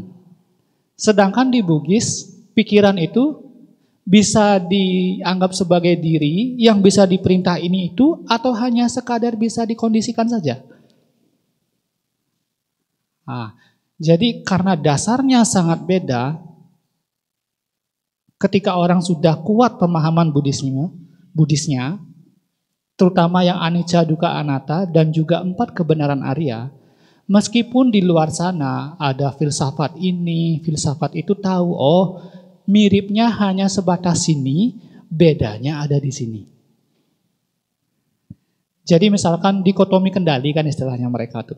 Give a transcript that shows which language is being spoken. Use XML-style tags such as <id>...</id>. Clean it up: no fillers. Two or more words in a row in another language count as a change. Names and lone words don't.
<id>Sedangkan di Bugis, pikiran itu bisa dianggap sebagai diri yang bisa diperintah ini itu atau hanya sekadar bisa dikondisikan saja. Nah, jadi karena dasarnya sangat beda, ketika orang sudah kuat pemahaman Buddhisnya, terutama yang</id> <pi>anicca, dukkha, anatta,</pi> <id>dan juga 4 kebenaran Arya, meskipun di luar sana ada filsafat ini, filsafat itu tahu, oh miripnya hanya sebatas sini, bedanya ada di sini. Jadi misalkan dikotomi kendali kan istilahnya mereka tuh.</id>